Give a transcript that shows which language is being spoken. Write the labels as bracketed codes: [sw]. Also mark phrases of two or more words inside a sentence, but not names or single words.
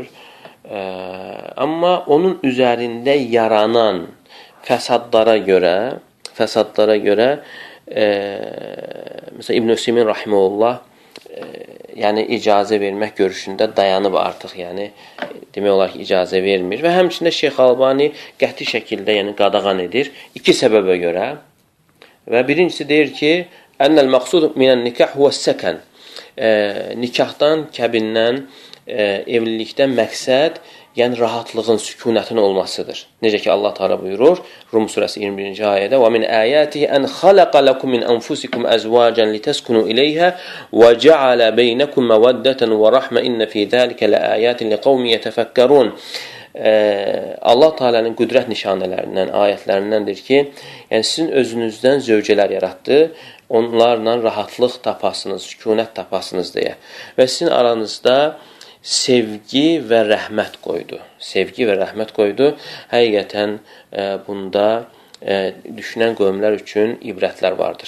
[az] Amma onun üzərində yaranan fəsadlara görə məsələn İbn Hüseymin rahimehullah yəni icazə vermək görüşündə dayanıb artıq, yəni demək olar ki, icazə vermir və həmçində Şeyx Albani qəti şəkildə yəni qadağan edir iki səbəbə görə. Və birincisi deyir ki, [ar] إن المقصود من النكاح هو السكن. [az] Nikahdan, kəbindən, evlilikdən məqsəd yəni rahatlığın, sükunətin olmasıdır. Necə ki Allah Teala buyurur Rum surəsi 21-ci ayədə: [ar] "ومن آياته أن خلق لكم من أنفسكم أزواجا لتسكنوا إليها وجعل بينكم مودة ورحمة إن في ذلك لآيات لقوم يتفكرون." [az] Allah Taala'nın qüdrət nişanələrindən, ayətlərindəndir ki, yəni sizin özünüzdən zövcələr yaratdı, onlarla rahatlıq tapasınız, sükunət tapasınız deyə. Və sizin aranızda sevgi və rəhmət qoydu. Sevgi və rəhmət qoydu. Həqiqətən bunda düşünən qövmlər üçün ibrətlər vardır.